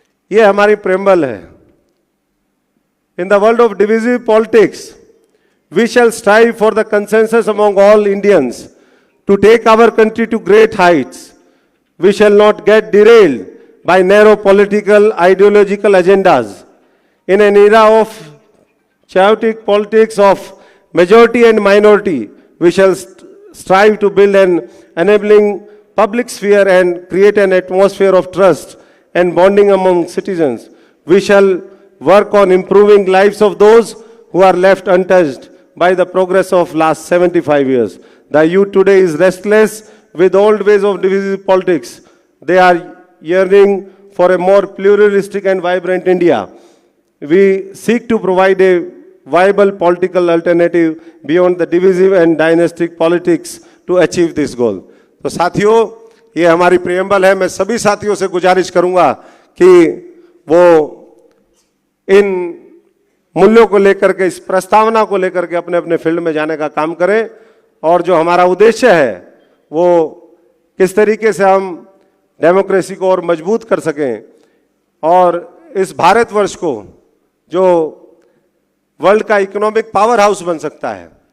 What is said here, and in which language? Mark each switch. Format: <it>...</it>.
<hi>ये हमारी प्रेम्बल है।</hi> <en>In the world of divisive politics we shall strive for the consensus among all Indians to take our country to great heights. We shall not get derailed by narrow political ideological agendas in an era of chaotic politics of majority and minority. We shall strive to build an enabling public sphere and create an atmosphere of trust and bonding among citizens. We shall work on improving lives of those who are left untouched by the progress of last 75 years. The youth today is restless with old ways of divisive politics. They are yearning for a more pluralistic and vibrant India. We seek to provide a viable political alternative beyond the divisive and dynastic politics to achieve this goal.</en> <hi>तो साथियों, ये हमारी preamble है। मैं सभी साथियों से गुजारिश करूंगा कि वो इन मूल्यों को लेकर के, इस प्रस्तावना को लेकर के अपने अपने फील्ड में जाने का काम करें, और जो हमारा उद्देश्य है वो किस तरीके से हम डेमोक्रेसी को और मजबूत कर सकें और इस भारतवर्ष को जो वर्ल्ड का इकोनॉमिक पावर हाउस बन सकता है।</hi>